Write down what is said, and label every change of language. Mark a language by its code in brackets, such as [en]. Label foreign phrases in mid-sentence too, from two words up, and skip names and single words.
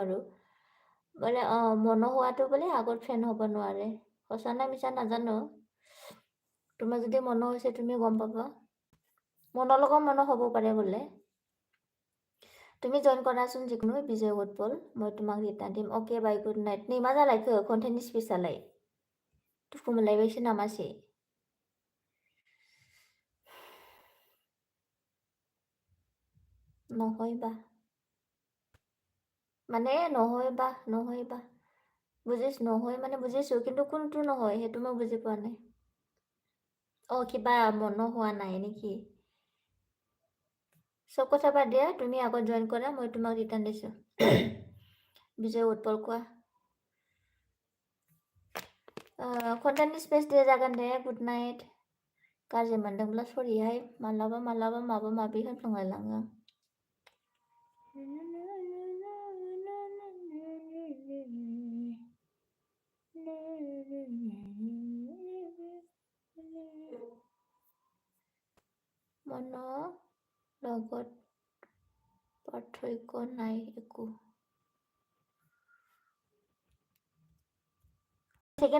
[as] বাৰু বোলে মন হোৱাটো বোলে আগত ফ্ৰেণ্ড হ'ব নোৱাৰে সঁচা নে মিছা নাজানো তোমাৰ যদি মন হৈছে তুমি গম পাবা মনৰ লগত মন হ'ব পাৰে বোলে তুমি জইন কৰাচোन जिखुनु বিজয় উৎপল মই তোমাক ৰিটাৰ্ণ দিম [en] okay bye good night [brx] नै मा जालायखो कन्टेन्टनि स्पेसालाय दुखु मोनलायबायसो नामासै [as] নহয়বা মানে নহয়বা বুজিছ নহয় মানে বুজিছো কিন্তু কোনটো নহয় সেইটো মই বুজি পোৱা নাই কিবা মন হোৱা নাই নেকি চব কথা বাদ দিয়া তুমি আগত জইন কৰা মই তোমাক ৰিটাৰ্ণ দিছো বিজয় উৎপল কোৱা [brx] कन्टेन्टनि स्पेस दे जागोन दे [en] good night [brx] गाज्रि मोनदोंब्ला सरिहाय मालाबा माबा माबि होनफ्लांलायलाङो [as] মনৰ লগত পাৰ্থক্য নাই একো ঠিকে